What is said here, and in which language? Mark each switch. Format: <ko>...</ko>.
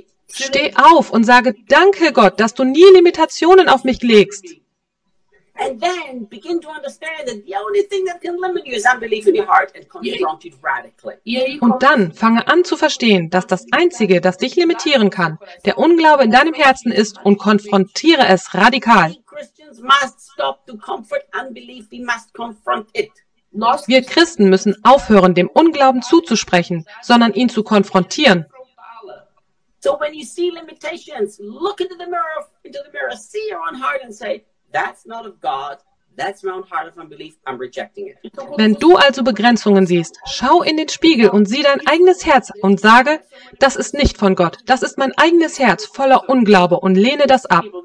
<de>Steh auf und sage, danke Gott, dass du nie Limitationen auf mich legst.</de> <en>And then begin to understand that the only thing that can limit you is unbelief in your heart and confront it radically.</en> <de>Und dann fange an zu verstehen, dass das Einzige, das dich limitieren kann, der Unglaube in deinem Herzen ist und konfrontiere es radikal.</de> <en>Christians must stop to comfort unbelief. We must confront it.</en> <de>Wir Christen müssen aufhören, dem Unglauben zuzusprechen, sondern ihn zu konfrontieren.</de> <en>So when you see limitations, look into the mirror, see your own heart and say, that's not of God, that's my own heart of unbelief, I'm rejecting it.</en> <de>Wenn du also Begrenzungen siehst, schau in den Spiegel und sieh dein eigenes Herz und sage, das ist nicht von Gott, das ist mein eigenes Herz voller Unglaube und lehne das ab.</de>